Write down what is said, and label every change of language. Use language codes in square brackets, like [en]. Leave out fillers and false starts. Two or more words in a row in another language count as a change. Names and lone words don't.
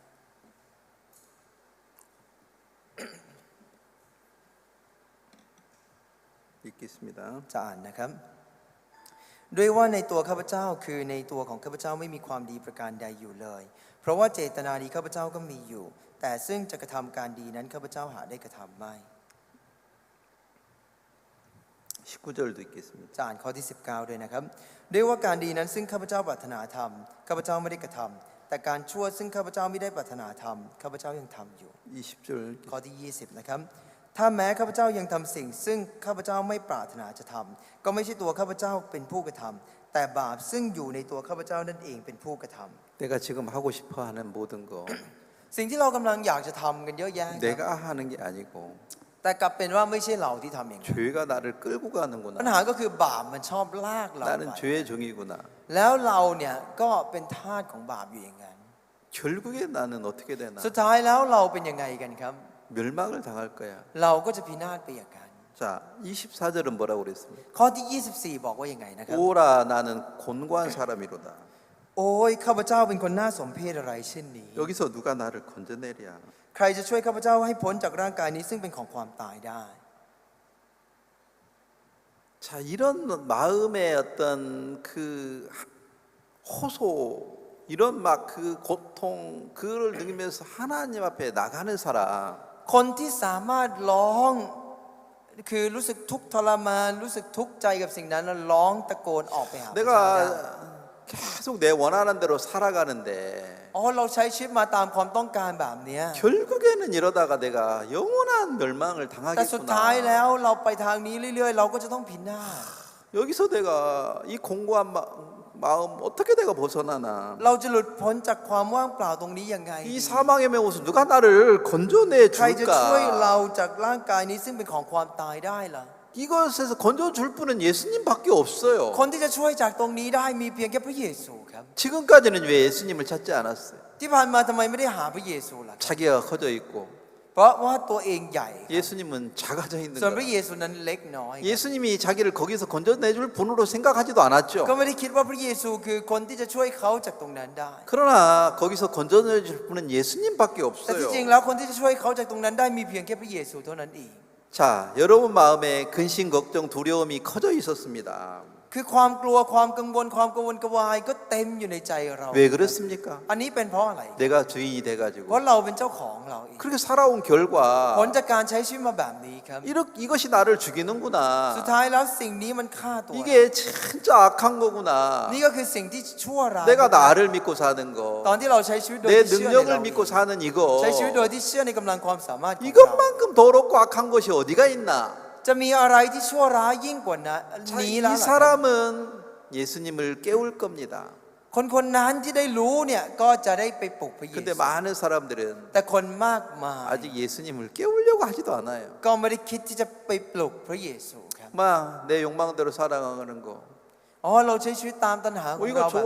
[ko] 읽겠습니다. [th] จะอ่านนะครับ ด้วยว่าในตัวข้าพเจ้าคือในตัวของข้าพเจ้าไม่มีความดีประการใดอยู่เลย เพราะว่าเจตนาดีข้าพเจ้าก็มีอยู่ แต่ซึ่งจะกระทำการดีนั้นข้าพเจ้าหาได้กระทำไม่ [ko] 19절도 읽겠습니다. [th] จะอ่านข้อที่ 19 ด้วยนะครับ ด้วยว่าการดีนั้นซึ่งข้าพเจ้าปรารถนาทำข้าพเจ้าไม่ได้กระทำแต่การชั่วซึ่งข้าพเจ้าไม่ได้ปรารถนาทำข้าพเจ้ายังทำอยู่ [ko] 20절 [th] ข้อที่ 20 นะครับ ถ้าแม้ข้าพเจ้ายังทำสิ่งซึ่งข้าพเจ้าไม่ปรารถนาจะทำก็ไม่ใช่ตัวข้าพเจ้าเป็นผู้กระทำแต่บาปซึ่งอยู่ในตัวข้าพเจ้านั่นเองเป็นผู้กระทำ [ko] 내가 지금 하고 싶어 하는 모든 거 [th] สิ่งที่เรากำลังอยากจะทำกันเยอะแยะครับ [ko] 내가 하는 게 아니고 [th] แต่กลับเป็นว่าไม่ใช่เราที่ทำอย่างนั้น [ko] 죄가 나를 끌고 [th] ปัญ [ko] 가는구나. [th] หาก็คือบาปมันชอบลากเรา [ko] 나는 [th] ไป [ko] 죄의 종이구나. [th] แล้วเราเนี่ยก็เป็นทาสของบาปอยู่อย่างนั้น [ko] 결국에 나는 어떻게 되나? [th] สุดท้ายแล้วเราเป็นยังไงกันครับ [ko] 멸망을 당할 거야. [th] เราก็จะพินาศไปอย่างนั้น [ko] 자, 24절은 뭐라고 그랬습니까? [th] ข้อที่ 24 บอกว่ายังไงนะครับ [ko] 오라 나는 곤고한 사람이로다. [th] โอ้ยข้าพเจ้าเป็นคนน่าสมเพชอะไรเช่นนี้ [ko] 여기서 누가 나를 건져내랴? [th] ใครจะช่วยข้าพเจ้าให้พ้นจากร่างกายนี้ซึ่งเป็นของความตายได้ [ko] 자, 이런 마음의 어떤 그 호소, 이런 막 그 고통, 그걸 느끼면서 하나님 앞에 나가는 사람, [th] คนที่สามารถร้องคือรู้สึกทุกข์ทรมานรู้สึกทุกข์ใจกับสิ่งนั้นแล้วร้องตะโกนออกไปหาพระเจ้าได้ [ko] 내가 계속 내 원하는 대로 살아가는데 [th] อ๋อเราใช้ชีวิตมาตามความต้องการแบบเนี้ย [ko] 결국에는 이러다가 내가 영원한 멸망을 [th] แต่สุดท้ายแล้ [ko] 당하겠구나. [th] วเราไปทางนี้เรื่อยๆ เราก็จะต้องพินาศ [ko] 여기서 내가 이 공고한 마음 어떻게 내가 벗어나나? [th] เราจะหลุดพ้นจากความว่างเปล่าตรงนี้ยังไง [ko] 이 사망의 매고서 누가 나를 건져내 [th] ใครจะช่วยเรา [ko] 줄까? [th] จากร่างกายนี้ซึ่งเป็นของความตายได้ล่ะ [ko] 이것에서 건져줄 분은 예수님밖에 없어요. [th] คนที่จะช่วยจากตรงนี้ได้มีเพียงแค่พระเยซูครับ [ko] 지금까지는 왜 예수님을 찾지 않았어요? [th] ที่ผ่านมาทำไมไม่ได้หาพระเยซูล่ะครับ [ko] 자기가 커져 있고 [th] เเพราะว่าตัวเองใหญ่ครับ [ko] 예수님은 작아져 있는 [th] ส่วนพระ [ko] 거라. [th] เยซูนั้นเล็กน้อยครับ [ko] 예수님이 자기를 거기서 건져내줄 분으로 생각하지도 않았죠. [th] ก็ไม่ได้คิดว่าพระเยซูคือคนที่จะช่วยเขาจากตรงนั้นได้ [ko] 그러나 거기서 건져내줄 분은 예수님밖에 [th] แต่ที่ [ko] 없어요. [th] จริงแล้วคนที่จะช่วยเขาจากตรงนั้นได้มีเพียงแค่พระเยซูเท่านั้นเอง [ko] 자, 여러분 마음에 근심, 걱정, 두려움이 커져 있었습니다. [th] คือความกลัวความกังวลความกังวลกระวายก็เต็มอยู่ในใจเรา [ko] 왜 그렇습니까? [th] อันนี้เป็นเพราะอะไร [ko] 내가 주인이 [th] เพ [ko] 돼가지고 [th] ราะเราเป็นเจ้าของเราเอง [ko] 그렇게 살아온 결과 [th] ผลจากการใช้ชีวิตมาแบบนี้ครับ [ko] 이것이 나를 [th] สุด [ko] 죽이는구나. [th] ท้ายแล้วสิ่งนี้มันฆ่าตัว [ko] 이게 진짜 악한 거구나. [th] นี่ก็คือสิ่งที่ชั่วร้าย [ko] 내가 나를 믿고 사는 [th] ตอน [ko] 거, [th] ที่เราใช้ชีวิตโดย [ko] 내 [th] ที่เชื่อในเรา [ko] 능력을 믿고 사는 [th] ใช้ชีวิตโด [ko] 이거, [th] ยที่เชื่อในกำลังความสามารถของเรา [ko] 이것만큼 더럽고 악한 것이 어디가 있나? [th] จะมีอะไรที่ชั่วร้ายยิ่งกว่านั้น [ko] 자, [th] นี้ [ko] 이 [th] แล้วล่ะ [ko] 사람은 예수님을 깨울 겁니다. [th] คนคนนั้นที่ได้รู้เนี่ยก็จะได้ไปปลุกพระเย [ko] 근데 [th] ซู [ko] 많은 사람들은 [th] แต่คนมากมาย [ko] 아직 예수님을 깨우려고 하지도 않아요. [th] ก็ไม่ได้คิดที่จะไปปลุกพระเยซูครับ [ko] 막 내 욕망대로 살아가는 거. [th] อ๋อเราใช้ชีวิตตามตัณหาของ [ko] 이거 [th] เราแบบนี้